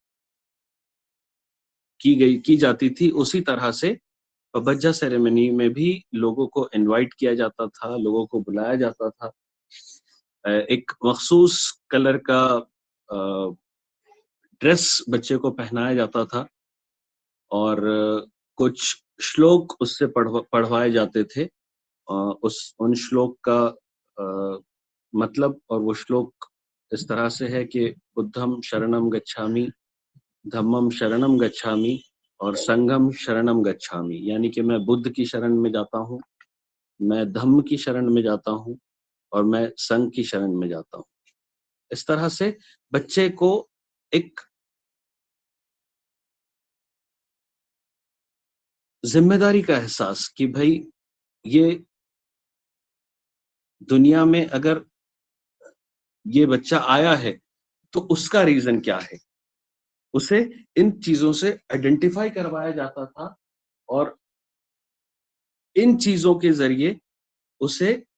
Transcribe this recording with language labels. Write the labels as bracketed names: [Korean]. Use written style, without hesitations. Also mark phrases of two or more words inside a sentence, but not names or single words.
[Hindi] की जाती थी, उसी तरह से पबज्जा सेरेमनी में भी लोगों को इनवाइट किया जाता था, लोगों को बुलाया जाता था, एक मखसूस कलर का ड्रेस बच्चे को पहनाया जाता था और कुछ श्लोक उससे पढ़वाए जाते थे। उन श्लोक का मतलब, और वो श्लोक इस तरह से है कि [Pali] बुद्धम शरणम गच्छामि, धम्मम शरणम गच्छामि और संघम शरणम गच्छामि, [Hindi] यानी कि मैं बुद्ध की शरण में जाता हूँ, मैं धम्म की शरण में जाता हूँ और मैं संघ की शरण में जाता हूँ। इस तरह से बच्चे को एक जिम्मेदारी का एहसास कि भाई ये दुनिया में अगर ये बच्चा आया है तो उसका रीजन क्या है, उसे इन चीजों से आइडेंटिफाई करवाया जाता था और इन चीजों के जरिए उसे